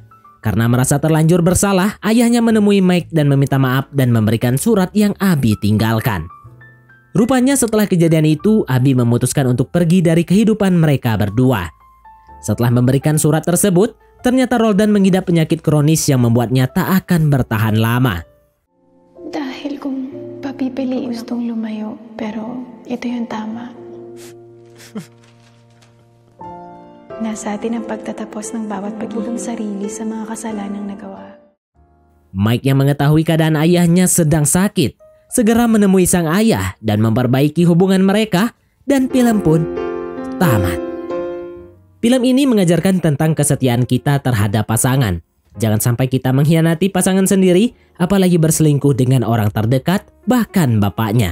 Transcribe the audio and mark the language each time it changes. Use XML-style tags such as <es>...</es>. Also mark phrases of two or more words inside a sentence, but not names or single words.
<id>Karena merasa terlanjur bersalah, ayahnya menemui Mike dan meminta maaf dan memberikan surat yang Abi tinggalkan. Rupanya setelah kejadian itu, Abi memutuskan untuk pergi dari kehidupan mereka berdua. Setelah memberikan surat tersebut, ternyata Roldan mengidap penyakit kronis yang membuatnya tak akan bertahan lama.</id> <tl>Dahil kung papipiliin gustong lumayo, pero ito yung tama. Nasa atin ang pagtatapos ng bawat pagiging sarili sa mga kasalanang nagawa.</tl> <id>Mike yang mengetahui keadaan ayahnya sedang sakit, segera menemui sang ayah dan memperbaiki hubungan mereka, dan film pun tamat. Film ini mengajarkan tentang kesetiaan kita terhadap pasangan. Jangan sampai kita mengkhianati pasangan sendiri, apalagi berselingkuh dengan orang terdekat, bahkan bapaknya.</id>